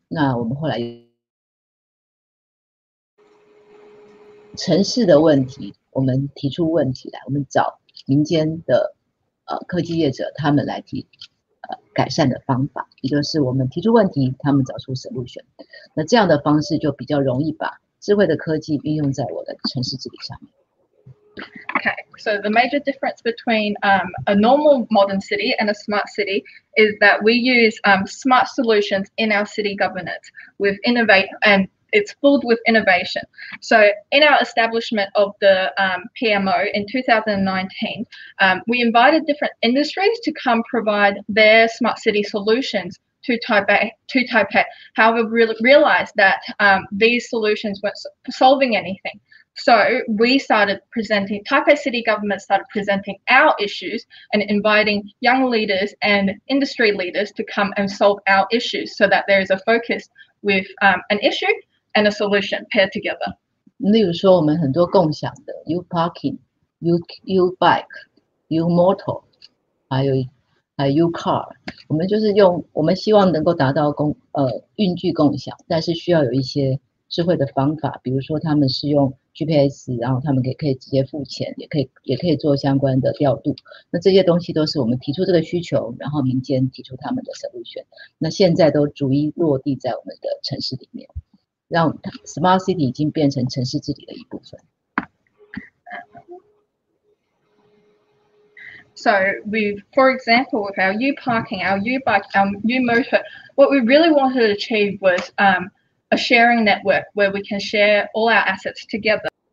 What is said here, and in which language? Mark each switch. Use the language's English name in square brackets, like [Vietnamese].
[Chinese] 那我们后来城市的问题，我们提出问题来，我们找民间的科技业者他们来改善的方法，也就是我们提出问题，他们找出 solution。那这样的方式就比较容易把智慧的科技运用在我的城市治理上面。 [English] Okay, so the major difference between a normal modern city and a smart city is that we use smart solutions in our city governance with innovate, and it's filled with innovation. So in our establishment of the PMO in 2019, we invited different industries to come provide their smart city solutions to Taipei. However, we realized that these solutions weren't solving anything. So we started presenting, Taipei city government started presenting our issues and inviting young leaders and industry leaders to come and solve our issues so that there is a focus with an issue and a solution paired together. [Chinese] 例如说，我们很多共享的 U Parking、U Bike、U Motor， 还有 U Car， 我们就是我们希望能够达到运具共享，但是需要有一些智慧的方法，比如说他们是用 GPS， 然后他们可以直接付钱，也可以做相关的调度。那这些东西都是我们提出这个需求，然后民间提出他们的 solution。那现在都逐一落地在我们的城市里面，让 Smart City 已经变成城市治理的一部分。 [English] So for example, with our U Parking, our U Bike, our U Motor, what we really wanted to achieve was a sharing network where we can share all our assets together.